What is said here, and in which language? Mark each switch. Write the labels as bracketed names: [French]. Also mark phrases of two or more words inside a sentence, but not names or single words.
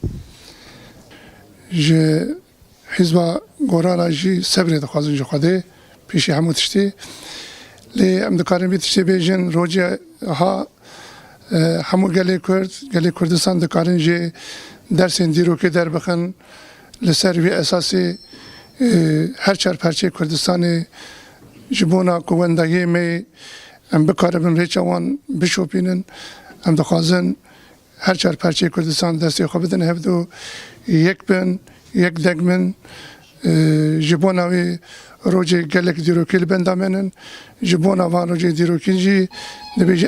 [Kurdish] حیزبا گۆرانە ژی سەبرێ دەخوازن ژە خودێ پیشی هەموو تشتی لێ ئەم دەکارن بێ تشتێ بێژن ڕۆژێ ها هەموو گەلێ کوردستان دەکارن ژێ دەرسێن دیرۆکێ دەربخن لەسەر وێ ئەساسی هەر چار پەرچەی کوردستانی ji bona kuwendayê me em bikaribin rêça wan bişopînin em dixwazin her çar perçeyê Kurdistan destê xwe bidin hevdû yek bin yek deg min ji bona wê rojê gelek dîrokî li benda menin ji bona van rojê dîrokî jî dibêje